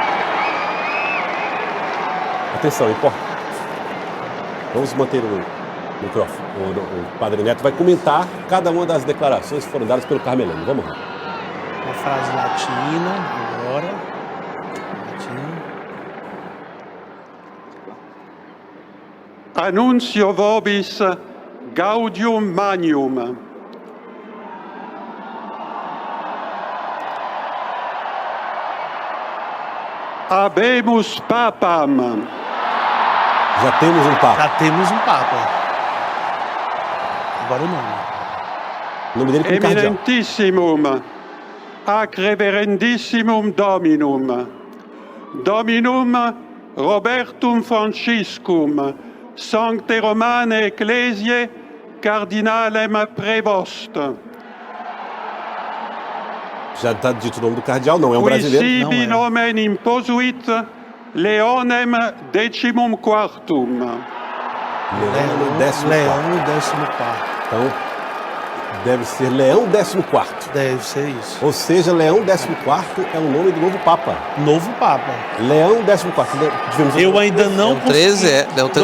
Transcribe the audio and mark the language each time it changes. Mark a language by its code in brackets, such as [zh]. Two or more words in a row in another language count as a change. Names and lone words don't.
[pt] Atenção, importa. Vamos manter O Padre Neto vai comentar cada uma das declarações que foram dadas pelo Carmelano. Vamos lá. Uma frase latina agora. Latina. [la] Annuncio vobis gaudium magnum. Habemus papam. [pt] Já temos um Papa. Já temos um Papa. Agora o nome. O nome dele como cardeal. [la] Eminentissimum, ac reverendissimum Dominum, Dominum Robertum Franciscum, Sancte Romane Ecclesiae, Cardinalem Prevost. [pt] Já está dito o nome do cardeal, não é um brasileiro. [la] Qui sibi [pt] Não é. [la] nomen imposuit Leonem decimum quartum. [pt] Leão décimo Leão quarto. 14º. Então, deve ser Leão 14º. Deve ser isso. Ou seja, Leão 14º é o nome do novo Papa. Novo Papa. Leão 14º. Tivemos Eu ainda não Leão 13 Leão 13